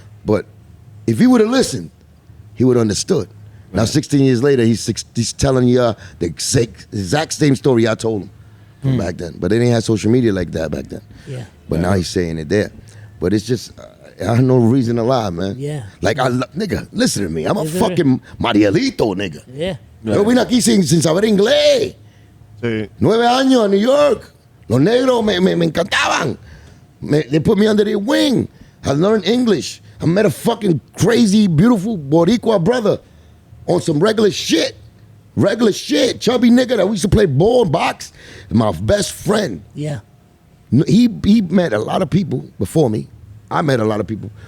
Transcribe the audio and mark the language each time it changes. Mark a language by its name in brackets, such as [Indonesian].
[English] But if he would have listened, he would have understood. Right. Now 16 years later, he's telling you the exact same story I told him from back then. But they didn't have social media like that back then. Yeah. But now he's saying it there. But it's just, I have no reason to lie, man. Yeah. Like, nigga, listen to me. I'm a fucking Marielito, nigga. Yeah. [Spanish] Yo vine aquí sin saber inglés. Sí. 9 años en New York. Los negros me encantaban. [English] They put me under their wing. I learned English. I met a fucking crazy, beautiful Boricua brother on some regular shit. Regular shit. Chubby nigga that we used to play ball and box. My best friend. Yeah. He met a lot of people before me. I met a lot of people.